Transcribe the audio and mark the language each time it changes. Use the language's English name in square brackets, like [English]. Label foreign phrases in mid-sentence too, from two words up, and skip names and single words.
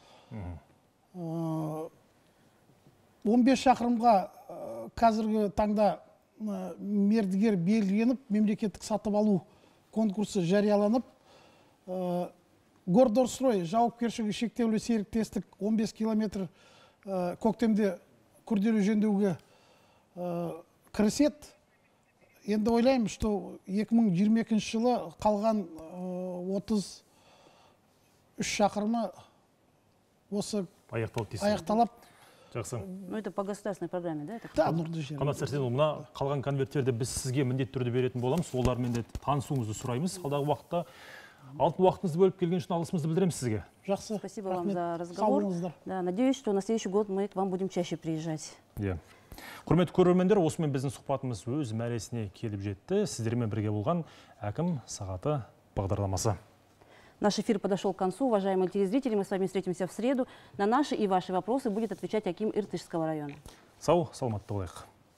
[Kazakh] 15 шақырымға қазіргі таңда мердігер белгіленіп, мемлекеттік сатып алу конкурсы жарияланып, Гордорстрой жауапкершілігі шектеулі серіктестік 15 километр көктемде күрделі жөндеуге кіріседі. Енді ойлаймын, что 2022 жылы қалған 33 шақырымы осы аяқталып. Жақсы. [Russian] Ну, это по государственной программе, да? [Kazakh] Да, нұрды жер. Қанат Сәрсенұлы, мына қалған конверттерді біз сізге міндетті түрде беретін боламыз. Олармен де танысуыңызды сұраймыз. Алдағы уақытта алтын уақытыңызды бөліп келген үшін алғысымызды білдіреміз сізге. Жақсы. [Russian] Спасибо вам за разговор. Да, надеюсь, что на следующий год мы к вам будем чаще приезжать. [Kazakh] Құрметті көрермендер, осымен біздің сұхбатымыз өз мәресіне келіп жетті. Сіздермен бірге болған әкім сағаты бағдарламасы. [Russian] Наш эфир подошел к концу. Уважаемые телезрители, мы с вами встретимся в среду. На наши и ваши вопросы будет отвечать аким Иртышского района. [Kazakh] Сау, саламатты болайық.